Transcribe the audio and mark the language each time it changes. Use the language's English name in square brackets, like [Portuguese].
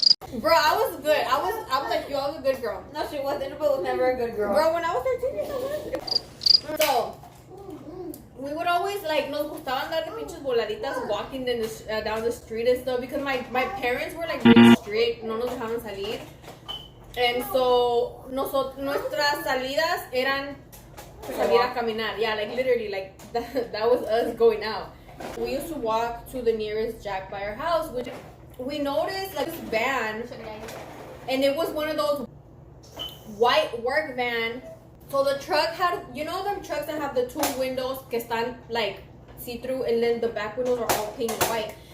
[English] 17. Bro, I was good. I was like, yo, I was a good girl. No, she wasn't, but was never a good girl. Bro, when I was 13 years old. So, we would always, like, [Spanish] nos gustaban dar de pinches voladitas [English] walking in the, down the street and stuff because my parents were, like, really strict. [Spanish] No nos dejaban salir. [English] And so, [Spanish] nuestras salidas eran salir a caminar. [English] Yeah, like, literally, like, that was us going out. We used to walk to the nearest Jack by our house, which we noticed, like, this van, and it was one of those white work van. So the truck had, you know them trucks that have the two windows [Spanish] que están [English] like see-through, and then the back windows are all painted white.